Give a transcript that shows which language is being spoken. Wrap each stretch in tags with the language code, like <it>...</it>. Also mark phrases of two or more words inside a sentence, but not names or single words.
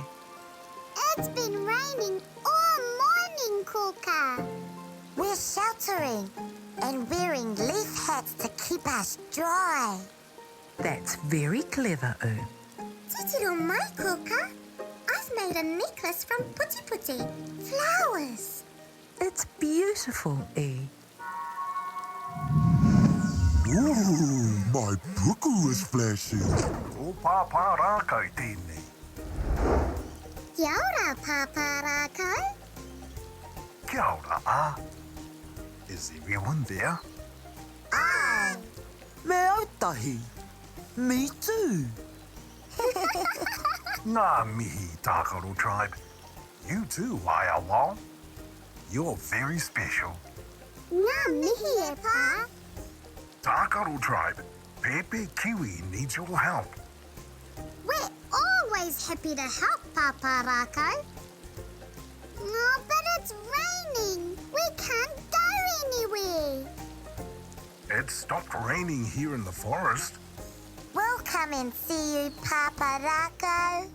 <en>It's been raining all morning, Kōkā. We're sheltering and wearing leaf hats to keep us dry. That's very clever, U.</en> <mi>Titiro mai, Kōkā.</mi> <en>I've made a necklace from puti flowers. It's beautiful, E. Ooh, my puku is flashing.</en> <mi>O Pāpā Rākau tēnei. Kia ora, Pāpā Rākau. Kia ora, ā.</mi> <en>Is everyone there? Aye.</en> <mi>Me ētahi.</mi> <en>Me too.</en> <mi>Ngā mihi, Tākaro Tribe.</mi> <en>You too, Wao. You're very special.</en> <mi>Ngā mihi e pā.</mi> <en>Tākaro Tribe, Pēpē Kiwi needs your help. We're always happy to help, Pāpā Rākau. Oh, but it's raining. We can't go anywhere. It stopped raining here in the forest. We'll come and see you, Pāpā Rākau.</en>